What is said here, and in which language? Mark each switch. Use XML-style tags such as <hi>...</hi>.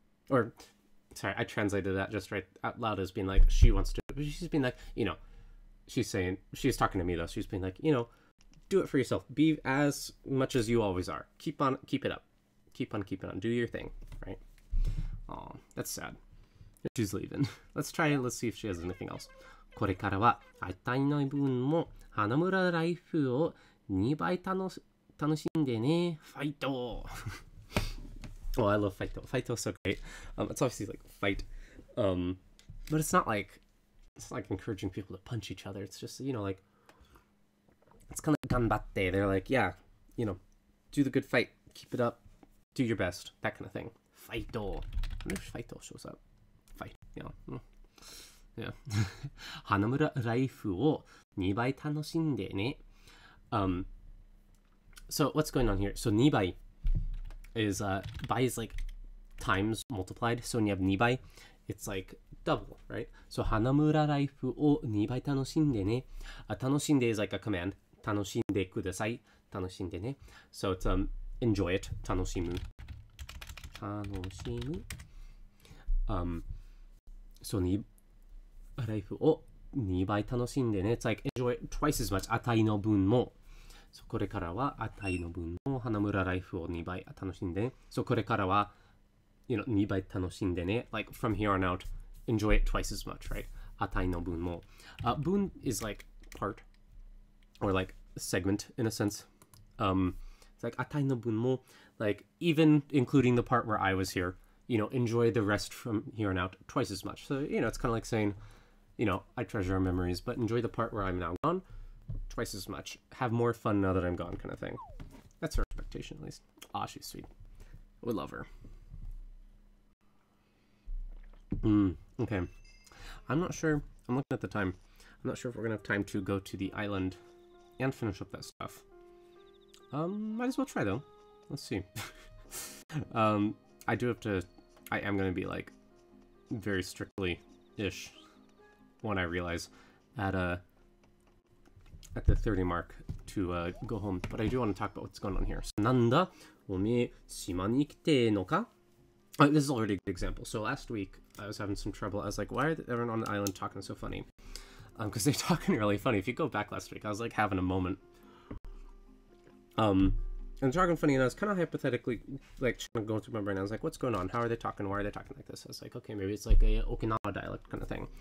<en>Or, sorry, I translated that just right out loud as being like, she wants to, but she's being like, you know, she's talking to me though, she's being like, you know, do it for yourself. Be as much as you always are. Keep it up. Keep on keeping on. Do your thing, right? Oh, that's sad. She's leaving. Let's see if she has anything else.</en> <ja>これからは会いたいの分も花村ライフを2倍楽しんでね。</ja> <en>ファイトOh, I love Faito. Faito is so great. It's obviously like fight, but it's not like encouraging people to punch each other. It's just, you know, like it's kind of ganbatte. They're like, yeah, you know, do the good fight, keep it up, do your best, that kind of thing. Faito. I wonder if Faito shows up. Fight, you know. Yeah.</en> <ja>花村ライフを2倍楽しんでね.</ja> <en>So what's going on here? So 2倍 is by is like times multiplied. So when you have 2倍, it's like double, right?</en> <ja>So 花村ライフを2倍楽しんでね.</ja> <en>楽しんで is like a command.</en> <ja>楽しんでください。楽しんでね.</ja> <en>So it's enjoy it.</en> <ja>楽しむ. 楽しむ.</ja> <en>So ライフを2倍楽しんでね. It's like enjoy it twice as much.</en> <ja>値の分も. So これからは値の分も花村ライフを2倍楽しんでね. So これからは you know 2倍楽しんでね.</ja> <en>Like from here on out, enjoy it twice as much, right?</en> <ja>値の分も.</ja> <en>分 is like part or like segment in a sense. It's like 値の分も, like even including the part where I was here, you know, enjoy the rest from here on out twice as much. So, you know, it's kind of like saying, you know, I treasure our memories, but enjoy the part where I'm now gone twice as much. Have more fun now that I'm gone, kind of thing. That's her expectation, at least. Ah, she's sweet. We love her. Okay. I'm not sure. I'm looking at the time. I'm not sure if we're going to have time to go to the island and finish up that stuff. Might as well try, though. Let's see. I do have to... I am going to be, like, very strictly-ish when I realize at the 30 mark to go home. But I do want to talk about what's going on here.</en> <ja>So, なんだおめえ島に来てんのか?</ja> <en>This is already a good example. So last week I was having some trouble. I was like, why are everyone on the island talking so funny? Because they're talking really funny. If you go back last week, I was like having a moment. And talking funny, and I was kind of hypothetically like trying to go through my brain. I was like, what's going on? How are they talking? Why are they talking like this? I was like, okay, maybe it's like a Okinawa dialect kind of thing.</en>